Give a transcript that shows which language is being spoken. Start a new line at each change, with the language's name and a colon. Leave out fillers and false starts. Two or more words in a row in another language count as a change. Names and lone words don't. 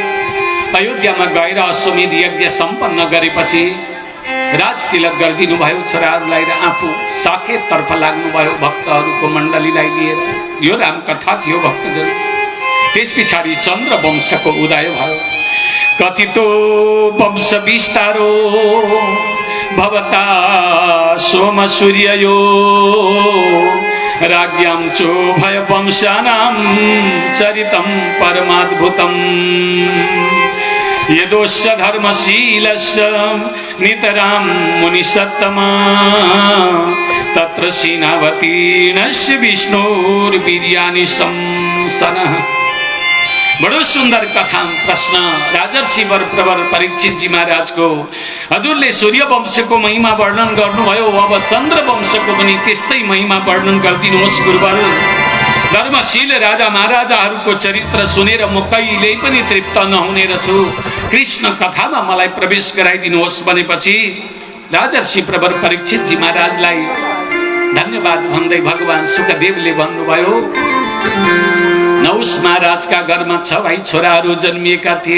Nepali: अयोध्यामा गएर अश्वमेध यज्ञ सम्पन्न गरेपछि राजतिलक गरिदिनु भयो छोराहरूलाई र आफू साकेततर्फ लाग्नुभयो भक्तहरूको मण्डलीलाई लिएर। यो रामकथा थियो भक्तजन। त्यस पछाडि चन्द्र वंशको उदय भयो।
Sanskrit: कथितो वंश विस्तारो भवता सोम सूर्ययो, राज्ञां चोभय वंशानां चरितं परमाद्भुतं। यदोस्य धर्मशीलस्य नितरां मुनिसत्तमा, तत्र सीनावतीर्णस्य विष्णुर्वीर्याणि संसनः।
Nepali: बडो सुन्दर कथा प्रश्न राजर्षि वर प्रवर परीक्षित जी महाराज को। हजुरले सूर्य वंशको महिमा वर्णन गर्नुभयो, अब चन्द्र वंशको पनि त्यस्तै महिमा वर्णन गरिदिनुहोस् गुरुवर। धर्मशील राजा महाराजाहरूको चरित्र सुनेर म कहिल्यै पनि तृप्त नहुने रहेछु, कृष्ण कथामा मलाई प्रवेश गराइदिनुहोस् भनेपछि राजर्षि प्रवर परीक्षित जी महाराजलाई धन्यवाद भन्दै भगवान सुखदेवले भन्नुभयो, नहुस महाराजका घरमा 6 भाइ छोराहरू जन्मिएका थिए।